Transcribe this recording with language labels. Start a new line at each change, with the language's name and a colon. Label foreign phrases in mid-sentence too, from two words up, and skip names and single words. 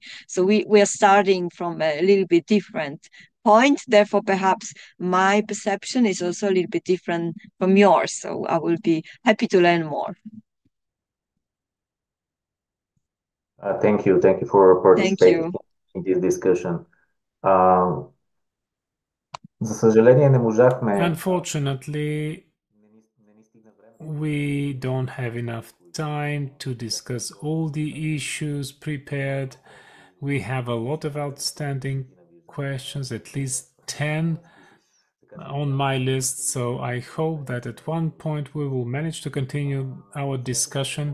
English: So we are starting from a little bit different point. Therefore, perhaps my perception is also a little bit different from yours. So I will be happy to learn more. Thank you. Thank you for participating in this discussion.
Bulgarian: За съжаление, не можахме.
English: Unfortunately, we don't have enough time to discuss all the issues prepared. We have a lot of outstanding questions, at least 10 on my list, so I hope that at one point we will manage to continue our discussion.